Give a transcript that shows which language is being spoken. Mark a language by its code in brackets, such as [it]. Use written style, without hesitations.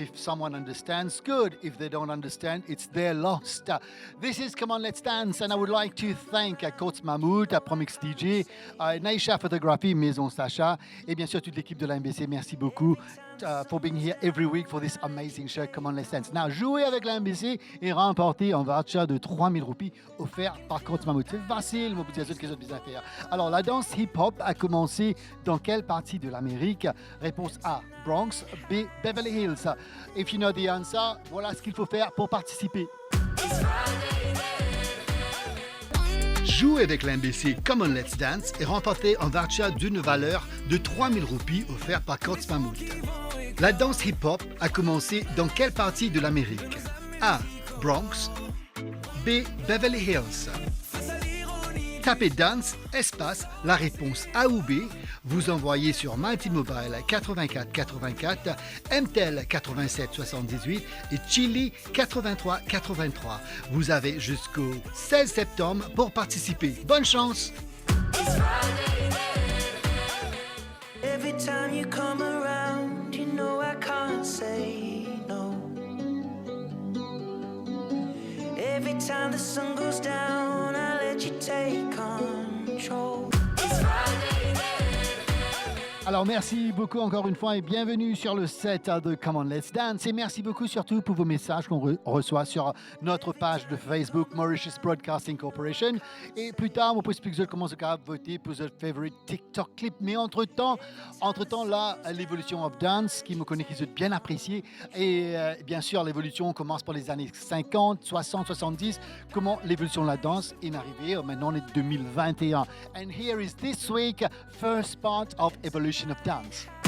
[en] If someone understands, good. If they don't understand, it's their loss. This is Come On Let's Dance, and I would like to thank Coach Mahmoud, Promix DJ, Naisha Photography, Maison Sacha, [fr] et bien sûr toute l'équipe de la MBC. Merci beaucoup [en] for being here every week for this amazing show, Come On Let's Dance. [fr] Now, jouer avec la MBC et remporter un voucher de 3000 roupies offert par Coach Mahmoud. C'est facile, mon petit que les autres à faire. Alors, la danse hip-hop a commencé dans quelle partie de l'Amérique? Réponse A, Bronx. B, Beverly Hills. [en] If you know the answer, [fr] voilà ce qu'il faut faire pour participer. Jouer avec l'MBC Come On Let's Dance et remporter un voucher d'une valeur de 3000 roupies offert par Coach Mahmoud. La danse hip-hop a commencé dans quelle partie de l'Amérique? A, Bronx. B, Beverly Hills. Tapez Dance, espace, la réponse A ou B. Vous envoyez sur Mighty Mobile 84 84, MTEL 87 78 et Chili 83 83. Vous avez jusqu'au 16 septembre pour participer. Bonne chance! [en] Every time you come around, you know I can't say no. Every time the sun goes down, I let you take control. [fr] Alors merci beaucoup encore une fois et bienvenue sur le set de Come On Let's Dance et merci beaucoup surtout pour vos messages qu'on reçoit sur notre page de Facebook Mauritius Broadcasting Corporation et plus tard on peut expliquer comment se voter pour votre favorite TikTok clip. Mais entre-temps là l'évolution of dance qui me connaît qui est bien apprécié et bien sûr l'évolution commence par les années 50, 60, 70 comment l'évolution de la danse est arrivée. Maintenant on est [en] 2021 and here is this week first part of evolution of dance.